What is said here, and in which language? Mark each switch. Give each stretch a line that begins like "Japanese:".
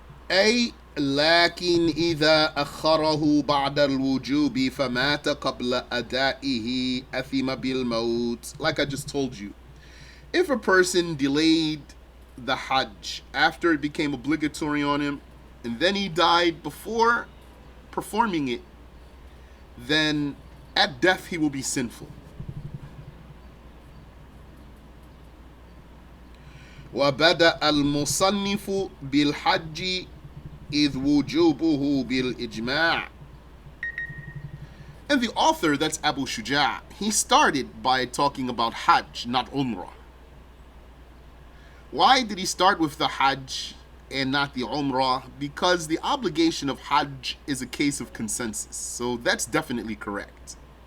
Arabic: أي لكن إذا أخره بعد الوجوب فمات قبل أدائه أثم بالموت.
English: Like I just told you, if a person delayed the Hajj after it became obligatory on him, and then he died before performing it, then at death he will be sinful.
Arabic: وبدأ المصنف بالحج إذ وجوبه بالإجماع.
English: And the author, that's Abu Shuja', he started by talking about Hajj, not Umrah. Why did he start with the Hajj and not the Umrah? Because the obligation of Hajj is a case of consensus. So that's definitely correct.